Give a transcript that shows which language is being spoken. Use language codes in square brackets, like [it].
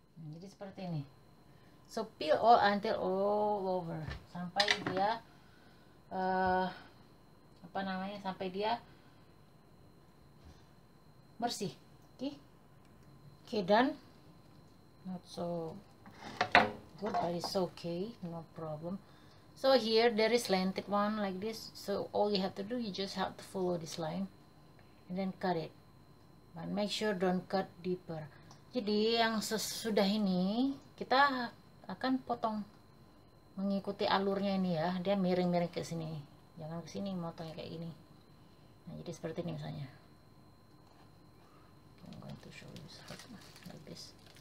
[id] Jadi seperti ini. So peel all until all over, sampai dia apa namanya, sampai dia bersih. Okay, done. [en] Not so good, but it's okay, no problem. So here there is slanted one like this, so all you have to do, you just have to follow this line and then cut it, but make sure don't cut deeper. [id] Jadi yang sesudah ini kita akan potong mengikuti alurnya ini ya, dia miring-miring ke sini, jangan ke sini, motongnya kayak gini. Nah, jadi seperti ini misalnya. [en] I'm going to show you like this.